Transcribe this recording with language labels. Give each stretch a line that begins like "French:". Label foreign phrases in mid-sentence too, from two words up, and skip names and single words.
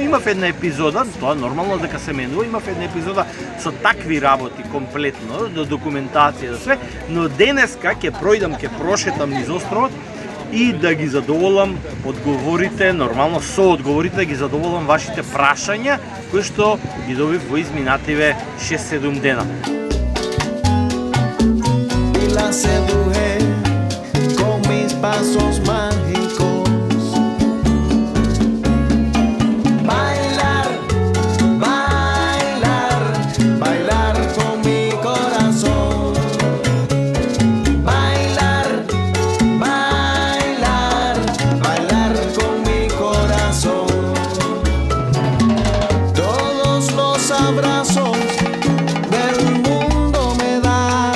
Macedonian: Имав една епизода, тоа нормално дека се менува, имав една епизода со такви работи комплетно, до документација, до све, но денеска ќе пројдам, ќе прошетам низ островот и да ги задоволам одговорите, нормално со одговорите да ги задоволам вашите прашања кои што ги добив во изминативе 6-7 дена.
Spanish: Pasos mágicos, bailar, bailar, bailar con mi corazón, bailar, bailar, bailar con mi corazón, todos los abrazos del mundo me da.